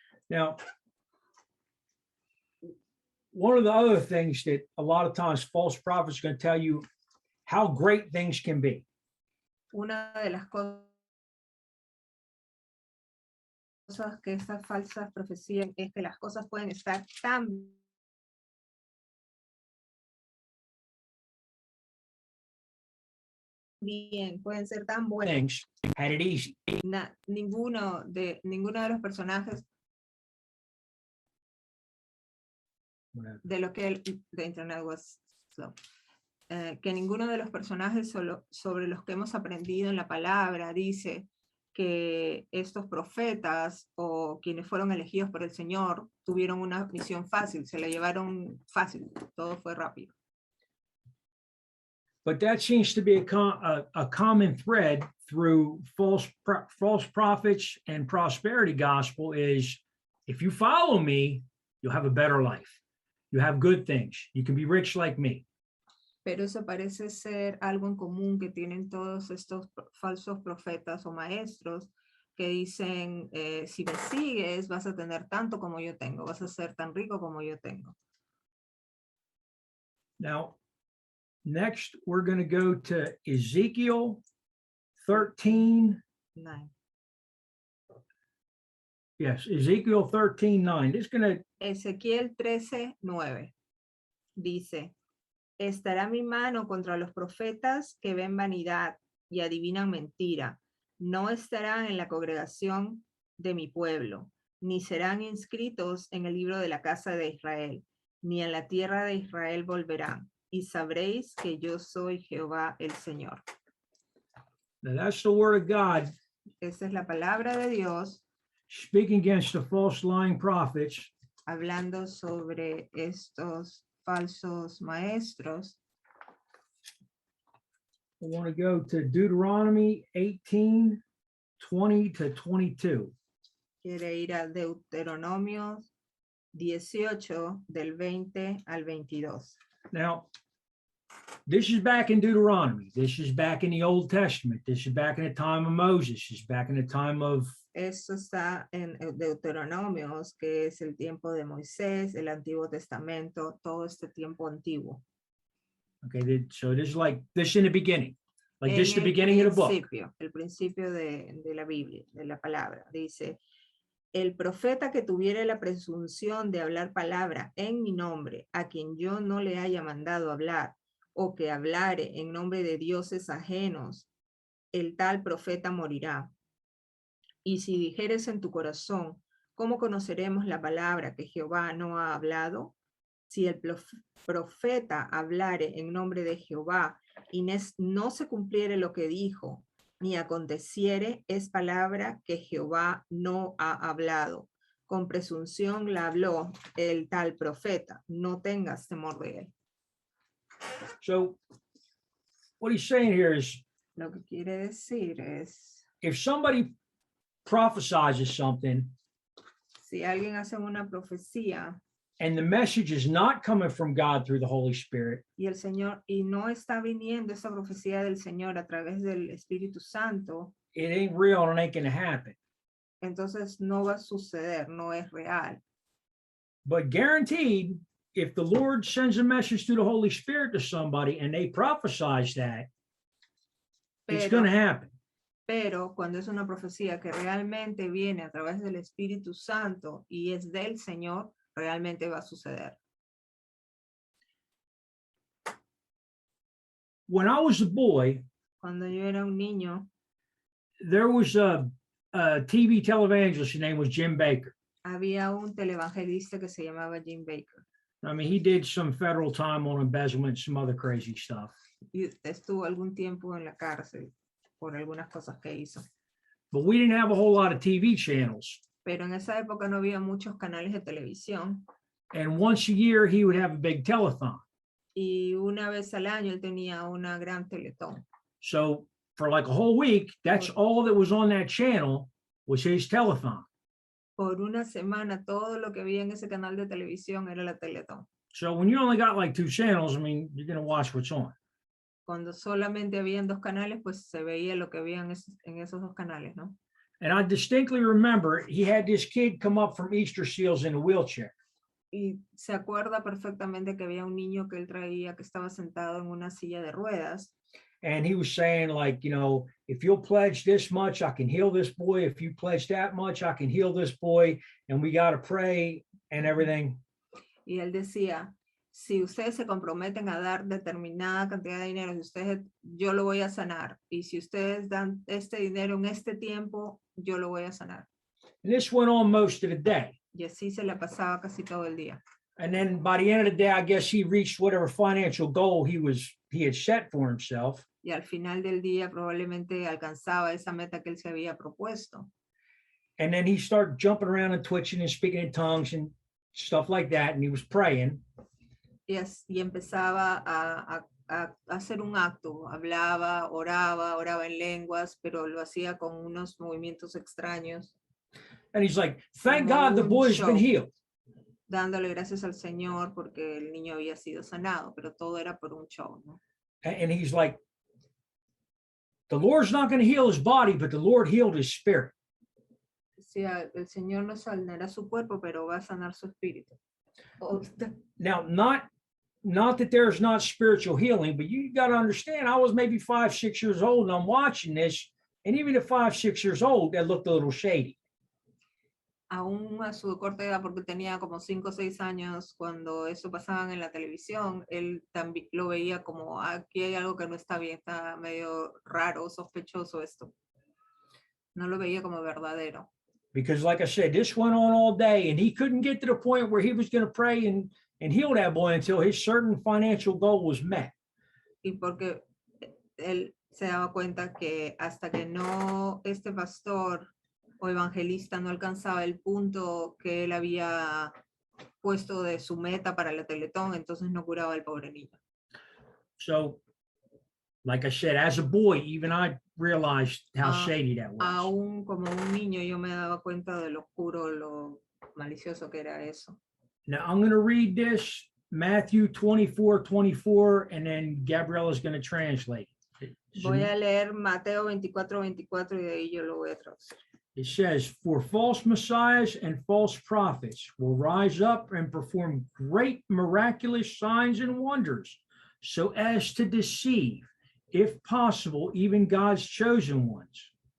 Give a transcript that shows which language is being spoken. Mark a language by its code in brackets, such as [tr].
[en] Now, one of the other things that a lot of times false prophets are going to tell you how great things can be. [es] Una de las cosas que estas falsas profecías es que las cosas pueden estar tan bien, pueden ser tan buenas. [en] Things had it easy. [es] Ninguno de los personajes de lo que [en] the internet was slow. [es] Que ninguno de los personajes sobre los que hemos aprendido en la palabra dice que estos profetas o quienes fueron elegidos por el Señor tuvieron una misión fácil, se la llevaron fácil, todo fue rápido. [en] But that seems to be a common thread through false prophets and prosperity gospel is, if you follow me, you'll have a better life. You have good things. You can be rich like me. [es] Pero eso parece ser algo en común que tienen todos estos falsos profetas o maestros que dicen, si me sigues vas a tener tanto como yo tengo, vas a ser tan rico como yo tengo. [en] Now, next, we're going to go to Ezekiel 13. Nine. Yes, Ezekiel 13:9. It's going to, [es] Ezequiel 13:9 dice, estará mi mano contra los profetas que ven vanidad y adivinan mentira. No estarán en la congregación de mi pueblo, ni serán inscritos en el libro de la casa de Israel, ni en la tierra de Israel volverán. Y sabréis que yo soy Jehová el Señor. [en] now that's the word of God [es] Esa es la palabra de Dios [en] speaking against the false lying prophets [es] hablando sobre estos falsos maestros [en] I want to go to Deuteronomy 18, 20 to 22. [es] Quiere ir a Deuteronomio 18 del 20 al 22. [en] Now, this is back in Deuteronomy. This is back in the Old Testament. This is back in the time of Moses. This is back in the time of, [es] Esto está en Deuteronomios, que es el tiempo de Moisés, el Antiguo Testamento, todo este tiempo antiguo. [en] okay, so this is like this in the beginning. Like this is the [es] En el [en] beginning of the book. [es] principio, el principio de la Biblia, de la palabra. Dice, el profeta que tuviere la presunción de hablar palabra en mi nombre, a quien yo no le haya mandado hablar, o que hablare en nombre de dioses ajenos, el tal profeta morirá. Y si dijeres en tu corazón, ¿cómo conoceremos la palabra que Jehová no ha hablado? Si el profeta hablare en nombre de Jehová y no se cumpliere lo que dijo, ni aconteciere, es palabra que Jehová no ha hablado. Con presunción la habló el tal profeta. No tengas temor de él. [en] So what he's saying here is [es] Lo que quiere decir es, [en] if somebody prophesizes something [es] si alguien hace una profecía [en] and the message is not coming from God through the Holy Spirit, [es] y el Señor, y no está viniendo esa profecía del Señor a través del Espíritu Santo, [en] it ain't real and it ain't going to happen. [es] entonces no va a suceder, no es real. [en] But guaranteed, if the Lord sends a message through the Holy Spirit to somebody and they prophesize that, it's going to happen. [es] Pero cuando es una profecía que realmente viene a través del Espíritu Santo y es del Señor, realmente va a suceder. [en] When I was a boy, [es] Cuando yo era un niño, [en] there was a TV televangelist. His name was Jim Baker. [es] había un televangelista que se llamaba Jim Baker. [en] I mean, he did some federal time on embezzlement, some other crazy stuff. [es] Y estuvo algún tiempo en la cárcel por algunas cosas que hizo. [en] But we didn't have a whole lot of TV channels. [es] Pero en esa época no había muchos canales de televisión. [en] And once a year, he would have a big telethon. [es] Y una vez al año él tenía una gran teletón. [en] So for like a whole week, that's all that was on that channel was his telethon. [es] Por una semana todo lo que había en ese canal de televisión era la teletón. [en] So when you only got like 2 channels, I mean, you're going to watch what's on. [es] Cuando solamente habían 2 canales, pues se veía lo que había en esos 2 canales, ¿no? [en] And I distinctly remember he had this kid come up from Easter Seals in a wheelchair. [es] Y se acuerda perfectamente que había un niño que él traía que estaba sentado en una silla de ruedas. [en] And he was saying, like, you know, if you'll pledge this much, I can heal this boy. If you pledge that much, I can heal this boy. And we got to pray and everything. [es] Y él decía, si ustedes se comprometen a dar determinada cantidad de dinero, si ustedes, yo lo voy a sanar. Y si ustedes dan este dinero en este tiempo, yo lo voy a sanar. [en] And this went on most of the day. [es] Y así se la pasaba casi todo el día. [en] And then by the end of the day, I guess he reached whatever financial goal he had set for himself. [es] Y al final del día probablemente alcanzaba esa meta que él se había propuesto. [en] And then he started jumping around and twitching and speaking in tongues and stuff like that. And he was praying. [es] Y empezaba a hacer un acto, hablaba, oraba en lenguas, pero lo hacía con unos movimientos extraños. [en] And he's like, thank God the boy's been healed. [es] Dándole gracias al Señor porque el niño había sido sanado, pero todo era por un show, ¿no? [en] And he's like, the Lord's not going to heal his body, but the Lord healed his spirit. [es] Decía, el Señor no sanará su cuerpo, pero va a sanar su espíritu. [en] Now, not that there's not spiritual healing, but you got to understand, I was maybe 5, 6 years old and I'm watching this. And even at 5, 6 years old, that looked a little shady. [es] Aún a su corta edad, porque tenía como 5 o 6 años, cuando eso pasaba en la televisión, él también lo veía como, aquí hay algo que no está bien, está medio raro, sospechoso esto. No lo veía como verdadero. [en] Because like I said, this went on all day and he couldn't get to the point where he was going to pray and heal that boy until his certain financial goal was met. [es] Y porque él se daba cuenta que hasta que no este pastor o evangelista no alcanzaba el punto que él había puesto de su meta para la teletón, entonces no curaba al pobre niño. [en] So Like I said, as a boy, even I realized how Ah, shady that was. [es] Aún como un niño yo me daba cuenta de lo oscuro, lo malicioso que era eso. [en] Now I'm going to read this, Matthew 24:24, and then Gabriella's going to translate. [es] Voy a leer Mateo 24:24 y de ahí yo lo voy a traducir. [en] It says, for false messiahs and false prophets will rise up and perform great miraculous signs and wonders, so as to deceive, if possible, even God's chosen ones.